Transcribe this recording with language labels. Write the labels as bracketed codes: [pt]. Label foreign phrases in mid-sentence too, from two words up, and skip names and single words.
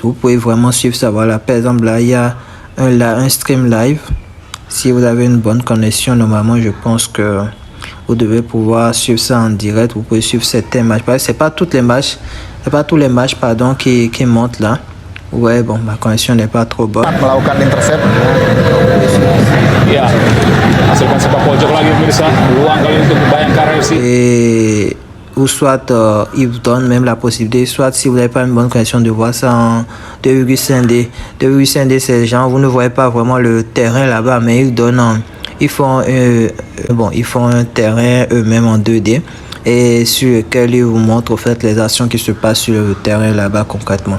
[fr] Vous pouvez vraiment suivre ça. Voilà, par exemple, là, il y a un stream live. Si vous avez une bonne connexion, normalement, je pense que vous devez pouvoir suivre ça en direct. Vous pouvez suivre certains matchs. C'est pas tous les matchs, pardon, qui montent là. Ouais, bon, ma connexion n'est pas trop bonne. [id] Melakukan intercept. Ya, hasilkan sepak pojok lagi pemirsa. Peluang kali untuk Bayangkara FC. [fr] Et ou soit il vous donne même la possibilité, soit si vous n'avez pas une bonne connexion, de voir ça en 2,5D. 2,5D, c'est genre vous ne voyez pas vraiment le terrain là-bas, mais ils font un terrain eux-mêmes en 2D et sur lequel ils vous montrent en fait les actions qui se passent sur le terrain là-bas concrètement.